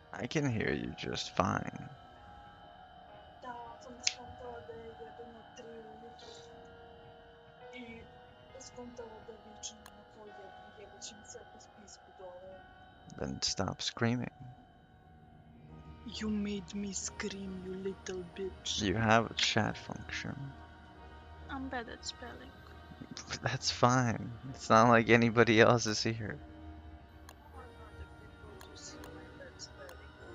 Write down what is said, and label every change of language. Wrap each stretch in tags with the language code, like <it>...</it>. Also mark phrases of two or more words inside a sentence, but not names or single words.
<en>can hear you just fine.</en> <bs>Da, sam skontala da je jedino 3 ujutru i skontala da vičem na pol jedan, jebaće mi sve po spisku dole.</bs> <en>Then stop screaming. You made me scream, you little bitch. You have a chat function. I'm bad at spelling. That's fine. It's not like anybody else is here. I want other people to see my bad spelling.</en>